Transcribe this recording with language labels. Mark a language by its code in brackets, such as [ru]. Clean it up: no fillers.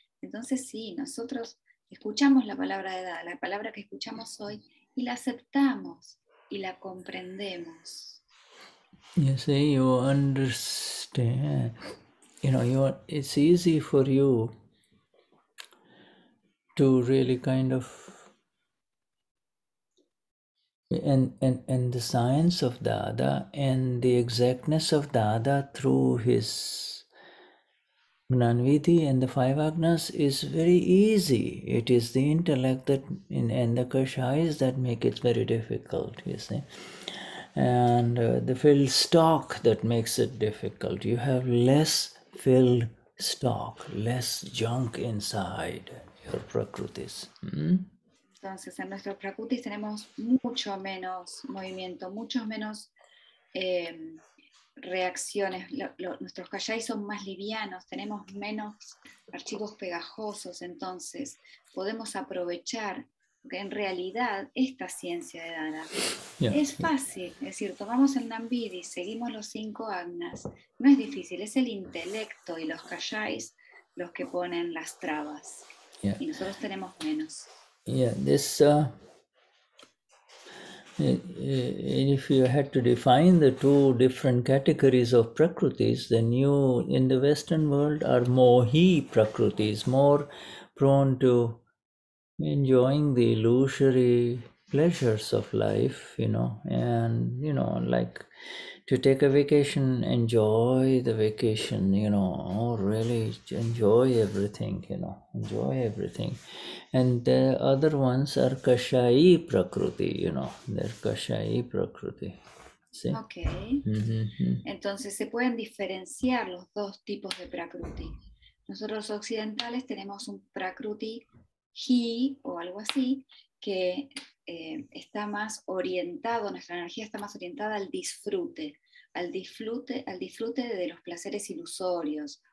[es] Entonces sí, nosotros escuchamos la palabra de Dada, la palabra que escuchamos hoy, y la aceptamos y la comprendemos. [en] You see, you understand. It's easy for you to really kind of and the science of Dada and the exactness of Dada through his Gnanvidhi and the five agnas is very easy. It is the intellect and the kashais that make it very difficult, you see. And the filled stock that makes it difficult. You have less filled stock, less junk inside your prakrutis. [es] Entonces, en nuestros prakrutis tenemos mucho menos movimiento, muchos menos reacciones. Nuestros kashais son más livianos, tenemos menos archivos pegajosos, entonces podemos aprovechar, porque en realidad esta ciencia de Dada es fácil, es decir, tomamos el Nambidi, seguimos los 5 agnas, no es difícil, es el intelecto y los kashais los que ponen las trabas, y nosotros tenemos menos. [en] Yeah, this if you had to define the two different categories of prakrutis, then you in the Western world are mohi prakrutis, more prone to enjoying the illusory pleasures of life, and like to take a vacation, enjoy the vacation, really enjoy everything, enjoy everything. And the other ones are kashai prakriti, they're kashai prakriti. [es] ¿Sí? [en] Ok. [es] Entonces se pueden diferenciar los dos tipos de prakruti. Nosotros los occidentales tenemos un prakruti hi o algo así, que está más orientado, nuestra energía está más orientada al disfrute de los placeres ilusorios.